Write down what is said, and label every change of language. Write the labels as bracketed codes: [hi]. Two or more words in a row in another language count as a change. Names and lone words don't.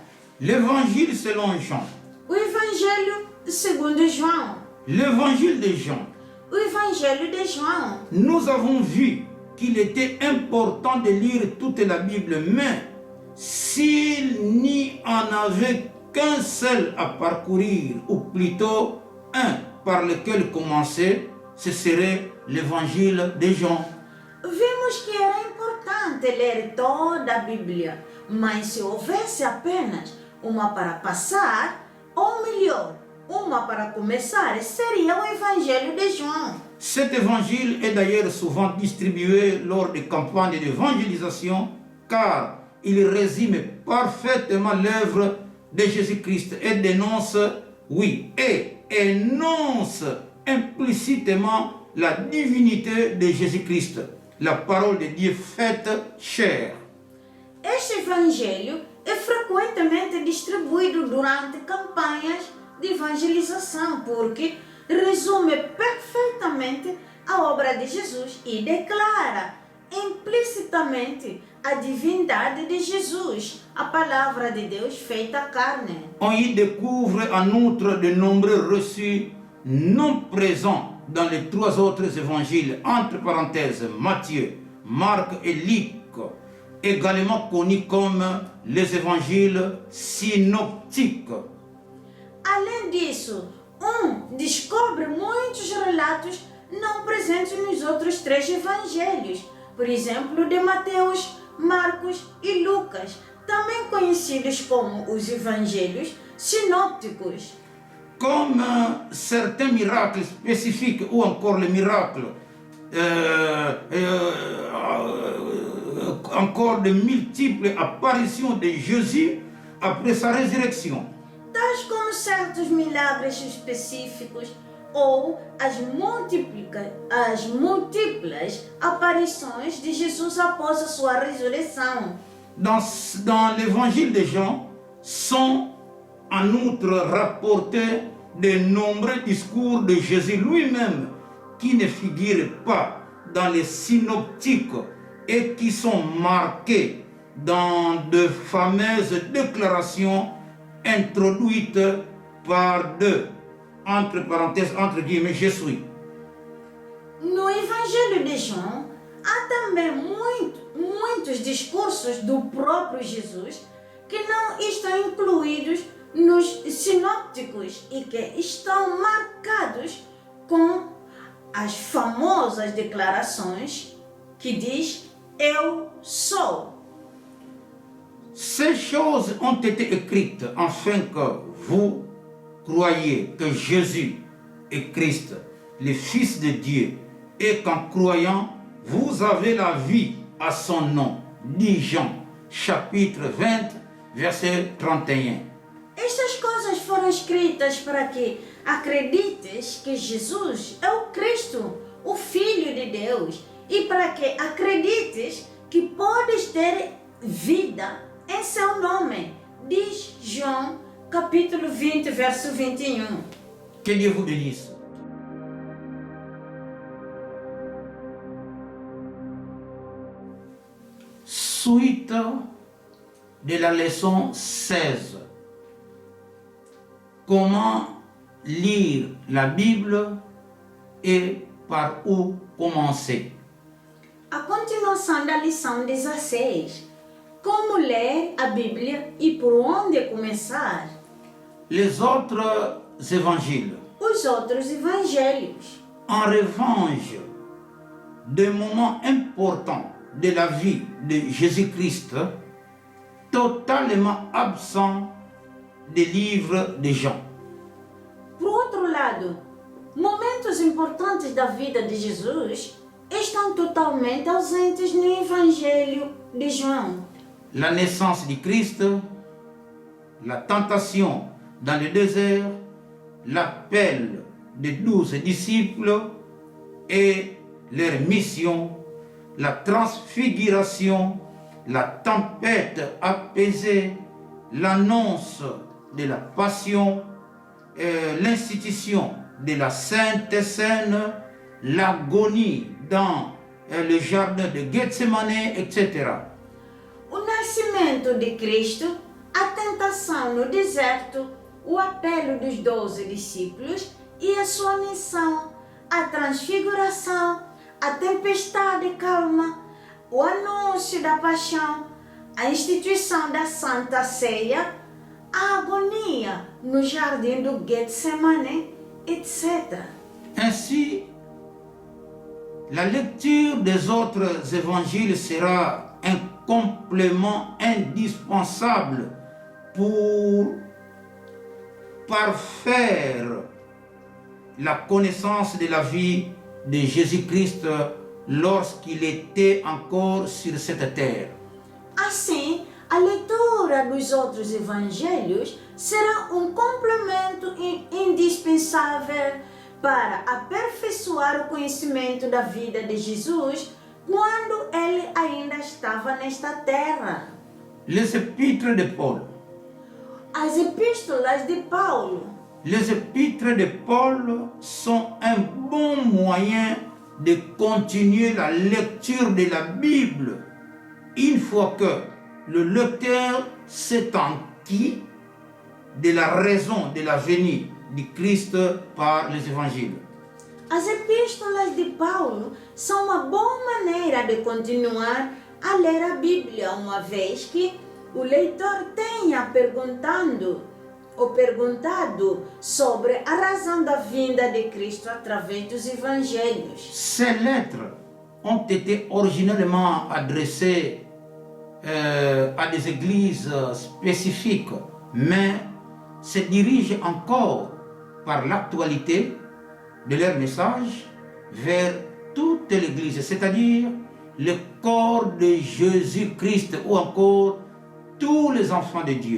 [fr] L'évangile selon Jean. [pt] O Evangelho segundo João. [fr] L'évangile de Jean. [pt] O Evangelho de João. [fr] Nous avons vu qu'il était important de lire toute la Bible, mais s'il n'y en avait qu'un seul à parcourir, ou plutôt un par lequel commencer, ce serait l'Évangile de Jean. [pt] Vimos que era importante ler toda a Bíblia, mas se houvesse apenas uma para passar, ou melhor, uma para começar, seria o Evangelho de João. [fr] Cet évangile est d'ailleurs souvent distribué lors des campagnes d'évangélisation, car il résume parfaitement l'œuvre de Jésus-Christ et dénonce, oui, et énonce implicitement la divinité de Jésus-Christ, la parole de Dieu faite chair. [pt] Este evangelho é frequentemente distribuído durante campanhas de evangelização, porque resume perfeitamente a obra de Jesus e declara implicitamente a divindade de Jesus, a palavra de Deus feita carne. [fr] On y découvre en outre de nombreux reçus non présents dans les 3 autres évangiles, entre parenthèses Matthieu, Marc et Luc, également connus comme les évangiles synoptiques. [pt] Além disso, descobre muitos relatos não presentes nos outros 3 evangelhos, por exemplo, de Mateus, Marcos e Lucas, também conhecidos como os evangelhos sinópticos. [fr] Comme certains miracles spécifiques ou encore les miracles, encore de multiples apparitions de Jésus après sa résurrection. [pt] Tais como certos milagres específicos ou as múltiplas aparições de Jesus após a sua ressurreição. [fr] Dans l'évangile de Jean sont en outre rapportés de nombreux discours de Jésus lui-même qui ne figurent pas dans les synoptiques et qui sont marqués dans de fameuses déclarations introduites par deux, entre parenthèses, entre guillemets, je suis. [pt] No Evangelho de João, há também muitos discursos do próprio Jesus que não estão incluídos nos sinópticos e que estão marcados com as famosas declarações que diz eu sou. [fr] Ces choses ont été écrites afin que vous croyiez que Jésus est Christ, le Fils de Dieu, et qu'en croyant, vous avez la vie à son nom, dit Jean, chapitre 20, verset 31. [pt] Estas coisas foram escritas para que acredites que Jesus é o Cristo, o Filho de Deus, e para que acredites que podes ter vida em seu nome, diz João, capítulo 20, verso 21. [fr] Que Dieu vous bénisse. Suite de la leçon 16. Comment lire la Bible et par où commencer? [pt] A continuação da lição 16. Como ler a Bíblia e por onde começar? [fr] Les autres évangiles, [pt] Os outros evangelhos. [fr] en revanche, des moments importants de la vie de Jésus-Christ, totalement absents des livres de Jean. [pt] Por outro lado, momentos importantes da vida de Jesus estão totalmente ausentes no Evangelho de João. [fr] La naissance du Christ, la tentation dans le désert, l'appel des 12 disciples et leur mission, la transfiguration, la tempête apaisée, l'annonce de la passion, l'institution de la Sainte Seine, l'agonie dans le jardin de Gethsemane, etc. [pt] O nascimento de Cristo, a tentação no deserto, o apelo dos 12 discípulos e a sua missão, a transfiguração, a tempestade calma, o anúncio da paixão, a instituição da Santa Ceia, a agonia no jardim do Getsemane, etc. [fr] Ainsi, la lecture des autres évangiles sera un complément indispensable pour parfaire la connaissance de la vie de Jésus-Christ lorsqu'il était encore sur cette terre. [pt] Assim, a leitura leitura dos outros evangelhos será um complemento indispensável para aperfeiçoar o conhecimento da vida de Jesus quando ele ainda estava nesta terra. [fr] Les épîtres de Paul. [pt] As epístolas de Paulo. [fr] Les épîtres de Paul sont un bon moyen de continuer la lecture de la Bible une fois que le lecteur s'est enquis de la raison de la venue du Christ par les évangiles. [pt] As epístolas de Paulo são uma boa maneira de continuar a ler a Bíblia, uma vez que o leitor tenha perguntado sobre a razão da vinda de Cristo através dos evangelhos. [fr] Ces lettres ont été originellement adressées à des églises spécifiques, mais se dirigent encore par l'actualité de leur message vers toute l'Église, c'est-à-dire le corps de Jésus-Christ ou encore tous les enfants de Dieu.